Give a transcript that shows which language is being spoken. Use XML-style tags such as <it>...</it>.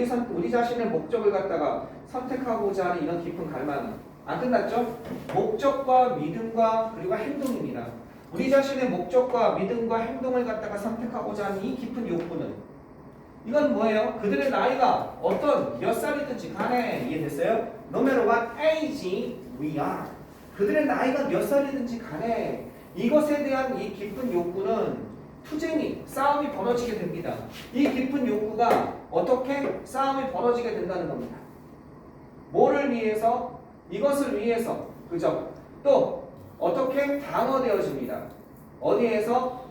<ko>우리 자신의 목적을 갖다가 선택하고자 하는 이런 깊은 갈망. 안 끝났죠? 목적과 믿음과 그리고 행동입니다. 우리 자신의 목적과 믿음과 행동을 갖다가 선택하고자 하는 이 깊은 욕구는 이건 뭐예요? 그들의 나이가 어떤 몇 살이든지 간에 이해됐어요?</ko> <en>No matter what age we are.</en> <ko>그들의 나이가 몇 살이든지 간에 이것에 대한 이 깊은 욕구는 투쟁이, 싸움이 벌어지게 됩니다. 이 깊은 욕구가 어떻게 싸움이 벌어지게 된다는 겁니다. 뭐를 위해서? 이것을 위해서. 그죠? 또 어떻게 방어되어집니다. 어디에서?</ko>